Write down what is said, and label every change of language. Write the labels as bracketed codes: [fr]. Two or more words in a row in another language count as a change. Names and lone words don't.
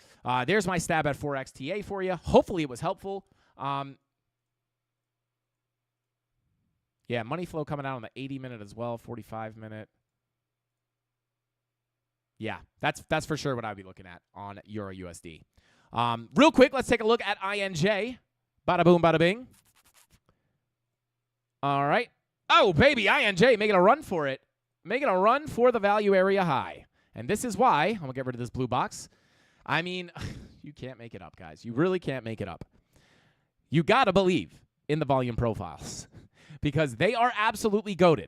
[en] There's my stab at 4XTA for you. Hopefully it was helpful. Yeah, money flow coming out on the 80-minute as well, 45-minute. Yeah, that's for sure what I would be looking at on Euro USD. Real quick, let's take a look at INJ. Bada boom, bada bing. All right. Oh, baby, INJ making a run for it. Making a run for the value area high. And this is why, I'm going to get rid of this blue box. I mean, you can't make it up, guys. You really can't make it up. You got to believe in the volume profiles because they are absolutely goated.